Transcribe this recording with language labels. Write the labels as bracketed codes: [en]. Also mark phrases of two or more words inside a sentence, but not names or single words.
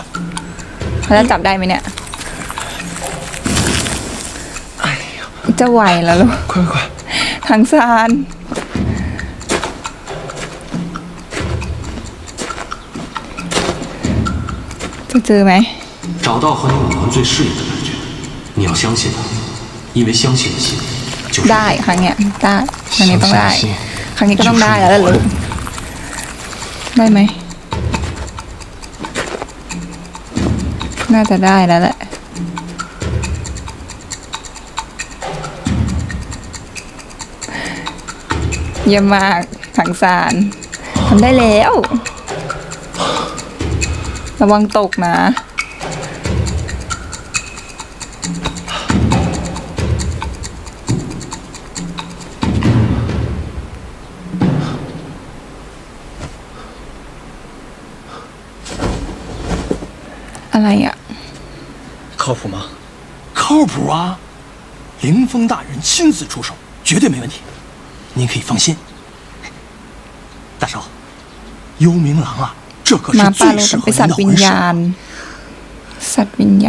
[th] เขาจะจับได้ไหมเนี่ยจะไหวแล้วลูก [zh] 快快快 [th] ทางซานจะเจอไหม [zh] 找到和你武魂最适应的感觉你要相信它因为相信的心就是 [th] ได้ครั้งเนี้ยได้ครั้งนี้ต้องได้ครั้งนี้ก็ต้องได้แล้วลูกได้ไหม น่าจะได้แล้วแหละ เยี่ยมมากถังซานทำได้แล้วระวังตกนะอะไรอ่ะ [zh] 靠谱吗靠谱啊凌风大人亲自出手绝对没问题您可以放心大少幽冥狼啊这可是最适合您的魂师